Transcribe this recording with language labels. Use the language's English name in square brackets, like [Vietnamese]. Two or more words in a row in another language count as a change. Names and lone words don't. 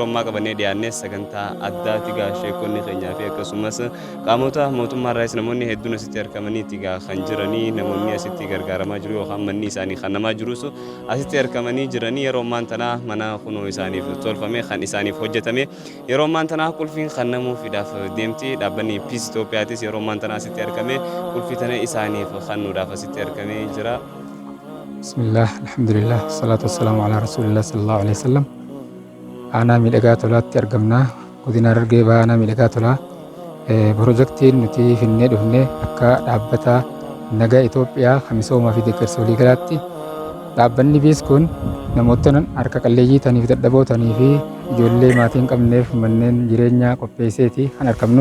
[Oromo] ammaa qabannee dhiyaannee sagantaa addaati gaa sheekonni keenyaa fi akkasumas qaamota mootummaa irraas namoonni hedduun asitti argamaniiti gaa kan jiranii namoonni asitti gargaaramaa jiru yookaan manni isaanii kennamaa jirus asitti argamanii jiranii yeroo ammaan tana mana kunoo isaaniif tolfame kan isaaniif hojjetame yeroo ammaan tana qulfiin kennamuufiidhaaf deemti dhaabbanni Peace Itoophiyaatis yeroo ammaan tana asitti argame qulfii tana isaaniif kennuudhaaf asitti argamee jira. [Arabic] بسم الله الحمد لله الصلاة والسلام على رسول الله صلى الله عليه وسلم. [Oromo] Aanaa miidhagaa tolaatti argamna. Godina Harargee Bahaa aanaa miidhagaa tolaa. Pirojektiin nuti finnee dhufne akka dhaabbata nagaa Itoophiyaa kan misoomaa fi deeggarsa waliigalaatti dhaabbanni Peace kun namoota harka qalleeyyii ta'aniif dadhaboo ta'anii fi ijoollee maatii hin qabneef manneen jireenyaa qopheesseeti kan argamnu.